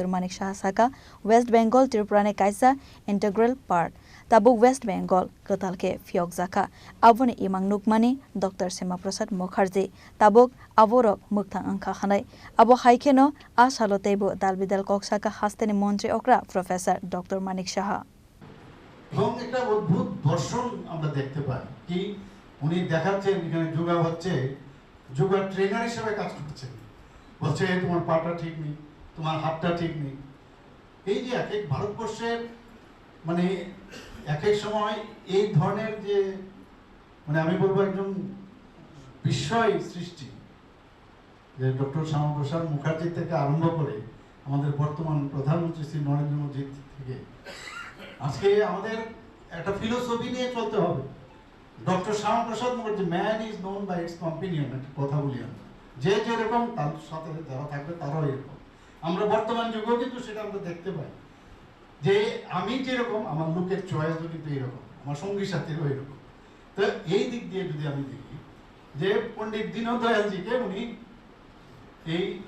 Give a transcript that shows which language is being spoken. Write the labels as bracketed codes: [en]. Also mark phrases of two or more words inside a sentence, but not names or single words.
[trp] Manik Shah saka West Bengal Tripura ne kaisa [en] integral part [trp] tabuk West Bengal kotalke fiokjaka avoni imang nukmani Dr. Sima Prasad Mukherjee tabuk aborok mukthang angkha khanai abo haikeno ashalo tebo dalbidal koksaka haste ne Mantri Okra Professor Dr. Manik Shah [bn] এবং একটা অদ্ভুত দর্শন আমরা দেখতে পাই কি উনি দেখাচ্ছেন এখানে যোগা হচ্ছে [en] yoga trainer [bn] হিসেবে কাজ করছেন বলছে তোমার পাটা ঠিক নেই তোমার হাতটা ঠিক নেই এই যে এক এক ভারতবর্ষের মানে এক এক সময় এই ধরনের যে মানে আমি বলবো একজন বিস্ময় সৃষ্টি যে ডক্টর শ্যামাপ্রসাদ মুখার্জি থেকে আরম্ভ করে আমাদের বর্তমান প্রধানমন্ত্রী শ্রী নরেন্দ্র মোদী থেকে আজকে আমাদের একটা ফিলোসফি নিয়ে চলতে হবে ডক্টর শ্যামাপ্রসাদ মুখার্জি [en] man is known by its companion [bn] একটা কথা বলি আমরা যে যেরকম তার সাথে যারা থাকবে তারাও এরকম আমরা বর্তমান যুগেও কিন্তু সেটা আমরা দেখতে পাই যে আমি যেরকম আমার লোকের চয়েসও কিন্তু এরকম আমার সঙ্গী সাথীরও এরকম তো এই দিক দিয়ে যদি আমি দেখি যে পণ্ডিত দীনদয়ালজিকে উনি এই